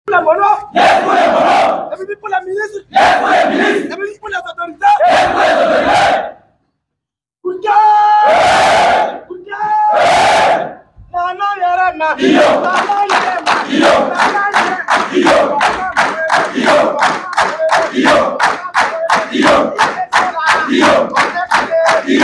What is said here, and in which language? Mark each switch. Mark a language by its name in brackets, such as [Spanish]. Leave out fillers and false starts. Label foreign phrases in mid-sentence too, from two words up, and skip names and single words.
[French] la mono. Yes pour les monos. Ça veut dire pour la ministre. Yes pour les ministres. Ça veut dire pour les autorités. Yes pour les autorités. Kouka. Kouka. Nana yarama. [Lingala] Iyo. Nana yarama. Iyo. Nana yarama. Iyo. Iyo. Iyo. Iyo. Iyo. Iyo.